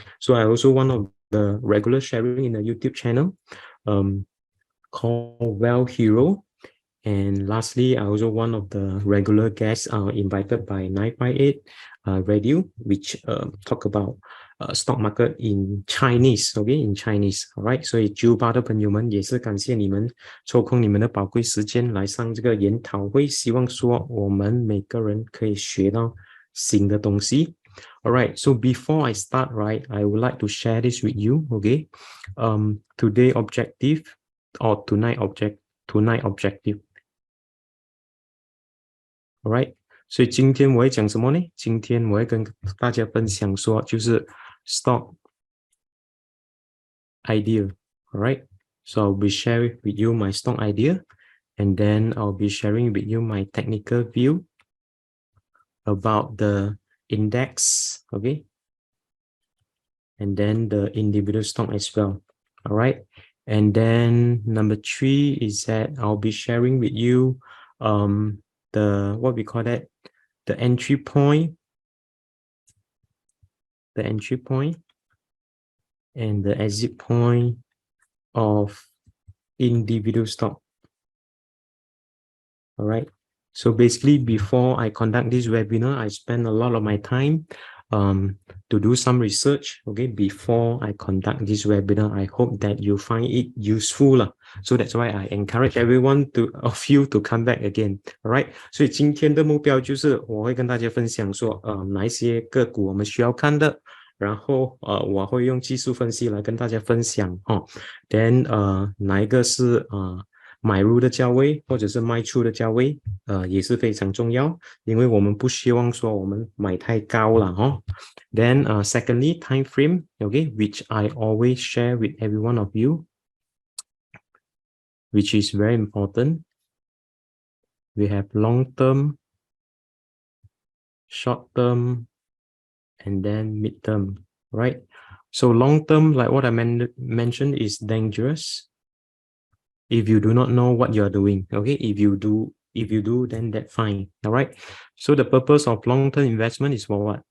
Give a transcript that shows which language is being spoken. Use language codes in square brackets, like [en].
[en] So I also one of the regular sharing in the YouTube channel called Well Hero. And lastly, I also one of the regular guests invited by 958 Radio, which talk about stock market in Chinese, okay, in Chinese, all right. [zh] 所以98的朋友们也是感谢你们抽空你们的宝贵时间来上这个研讨会，希望说我们每个人可以学到新的东西。 [en] All right, so before I start, right, I would like to share this with you, okay? Today objective or tonight objective. [zh] All right, 所以今天我会讲什么呢？今天我会跟大家分享说，就是 stock idea. [en] All right, so I'll be sharing with you my stock idea, and then I'll be sharing with you my technical view about the index, okay, and then the individual stock as well. All right, and then number 3 is that I'll be sharing with you the what we call that, the entry point and the exit point of individual stock. All right, so basically before I conduct this webinar, I spend a lot of my time to do some research, okay, before I conduct this webinar. I hope that you find it useful. So that's why I encourage everyone of you to come back again. [zh] All right, 所以今天的目标就是我会跟大家分享说哪一些个股我们需要看的，然后我会用技术分析来跟大家分享then 哪一个是买入的价位或者是卖出的价位也是非常重要，因为我们不希望说我们买太高了 [en] Then secondly, time frame, okay, which I always share with every one of you, which is very important. We have long term, short term, and then mid term, right? So long term, like what I mentioned, is dangerous if you do not know what you are doing, okay? If you do, then that's fine. All right, so the purpose of long-term investment is for what?